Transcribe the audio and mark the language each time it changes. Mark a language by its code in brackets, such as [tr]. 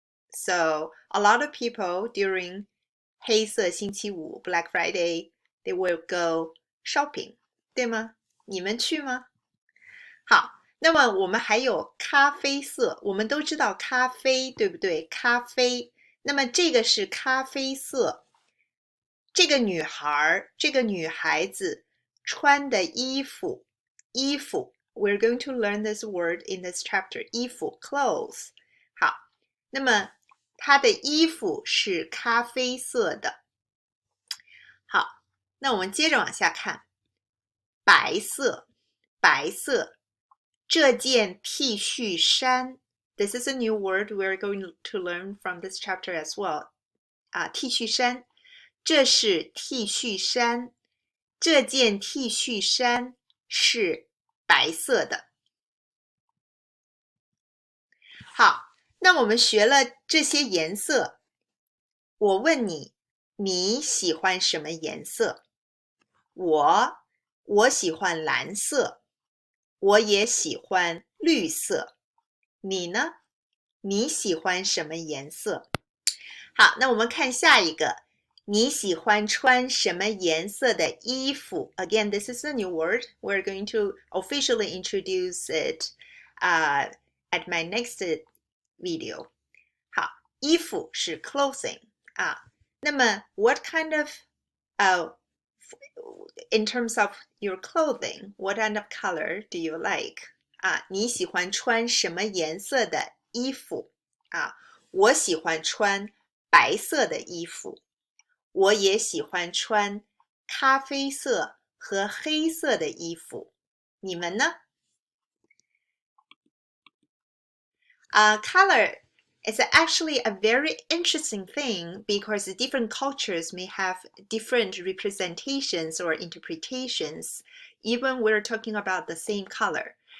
[en] So a lot of people during [zh] 黑色星期五 [en] Black Friday, they will go shopping, [zh] 对吗？你们去吗？好，那么我们还有咖啡色，我们都知道咖啡，对不对？咖啡，那么这个是咖啡色。这个女孩子穿的衣服 [en] we're going to learn this word in this chapter, [zh] 衣服 clothes。好，那么她的衣服是咖啡色的。好，那我们接着往下看，白色，这件 T 恤衫 [en] this is a new word we're going to learn from this chapter as well. [zh] T 恤衫，这是 T 恤衫，这件 T 恤衫是白色的。好，那我们学了这些颜色，我问你，你喜欢什么颜色？我喜欢蓝色，我也喜欢绿色。你呢？你喜欢什么颜色？好，那我们看下一个，你喜欢穿什么颜色的衣服？ [en] Again, this is a new word. We're going to officially introduce it at my next video. [zh] 好，衣服是 [en] clothing [zh] 那么 [en] what kind of in terms of your clothing, what kind of color do you like? [zh] 你喜欢穿什么颜色的衣服？我喜欢穿白色的衣服，我也喜欢穿咖啡色和黑色的衣服。你们呢？ [en] Color is actually a very interesting thing because different cultures may have different representations or interpretations, even we're talking about the same color.